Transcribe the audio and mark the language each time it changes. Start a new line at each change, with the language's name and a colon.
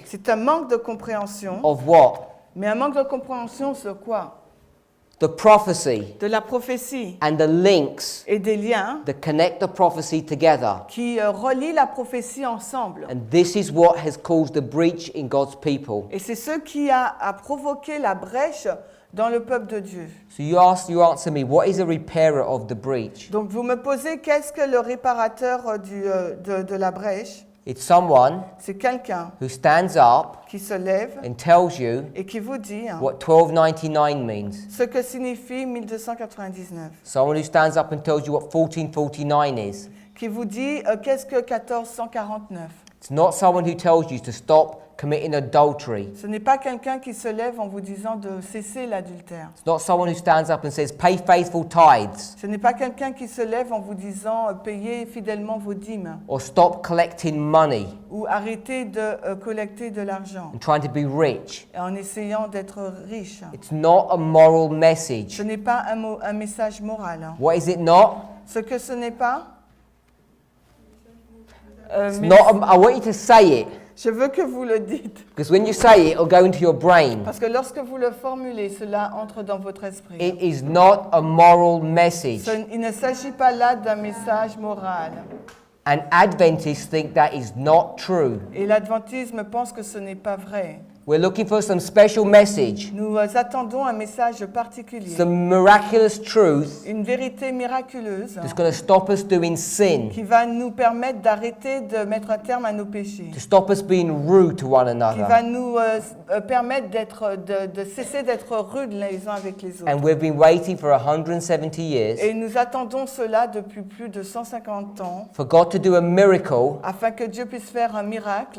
French: C'est un manque de compréhension.
English: of what?
French: Mais un manque de compréhension sur quoi?
English: The prophecy
French: De la prophétie
English: and the links
French: et des liens
English: that connect the prophecy together.
French: qui relient la prophétie ensemble.
English: And this is what has caused the breach in God's people.
French: Et c'est ce qui a provoqué la brèche dans le peuple de Dieu.
English: So you answer me, what is a repairer of the breach?
French: Donc vous me posez, qu'est-ce que le réparateur de la brèche?
English: It's someone
French: C'est quelqu'un
English: who stands up
French: qui se lève
English: and tells you
French: et qui vous dit
English: what 1299 means.
French: ce que signifie 1299.
English: Someone who stands up and tells you what 1449 is.
French: Qui vous dit qu'est-ce que 1449.
English: It's not someone who tells you to stop committing adultery.
French: Ce n'est pas quelqu'un qui se lève en vous disant de cesser l'adultère.
English: It's not someone who stands up and says, pay faithful tithes
French: Ce n'est pas quelqu'un qui se lève en vous disant payez fidèlement vos dîmes
English: or stop collecting money
French: ou arrêtez de collecter de l'argent
English: and trying to be rich.
French: en essayant d'être riche.
English: It's not a moral message.
French: Ce n'est pas un message moral.
English: What is it not?
French: Ce que ce n'est pas,
English: It's not I want you to say it,
French: je veux que vous le dites.
English: because when you say it, it'll go into your brain.
French: Parce que lorsque vous le formulez, cela entre dans votre esprit.
English: It is not a moral message.
French: Il ne s'agit pas là d'un message moral.
English: And Adventists think that is not true.
French: Et l'adventisme pense que ce n'est pas vrai.
English: We're looking for some special message,
French: Nous attendons un message particulier.
English: some miraculous truth
French: Une vérité miraculeuse
English: that's going to stop us doing sin,
French: qui va nous permettre d'arrêter de mettre un terme à nos péchés.
English: to stop us being rude to one
French: Qui va
English: another.
French: nous permettre de cesser d'être rudes les uns avec les autres.
English: And we've been waiting for 170 years
French: Et nous attendons cela depuis plus de 150 ans
English: for God to do a miracle
French: afin que Dieu puisse faire un miracle